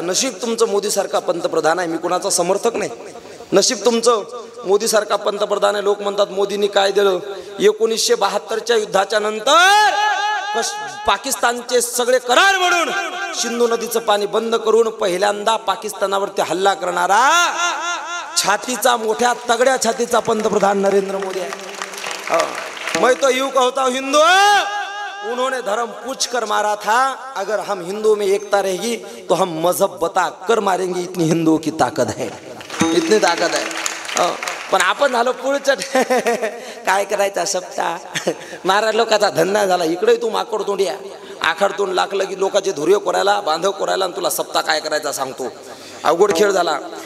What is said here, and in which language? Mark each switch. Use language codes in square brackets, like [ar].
[mr] नशीब तुमचं मोदी सारखा पंतप्रधान आहे, मी कुणाचा समर्थक नाही. नशीब तुमचं मोदी सारखा पंतप्रधान आहे. लोक म्हणतात मोदींनी काय दिलं, 1972च्या युद्धाच्या नंतर पाकिस्तानचे सगळे करार मोडून सिंधू नदीचं पाणी बंद करून पहिल्यांदा पाकिस्तानावरती हल्ला करणारा छातीचा, मोठ्या तगड्या छातीचा पंतप्रधान नरेंद्र मोदी आहे. [hi] मैं तो यूं कहता हूं हिंदू, उन्होंने धर्म पूछ कर मारा था, अगर हम हिंदुओं में एकता रहेगी तो हम मजहब बता कर मारेंगे. इतनी हिंदुओं की ताकद है, इतनी ताकद आहे. [mr] पण आपण झालो पुढचं काय करायचा सप्ता मारा लोकांचा धंदा झाला. इकडे तू माकड तोंडिया, आखाड तोंड लागलं की लोकांचे धुर्य करायला, बांधव करायला, आणि तुला सप्ता काय करायचा सांगतो. अवघड खेळ झाला.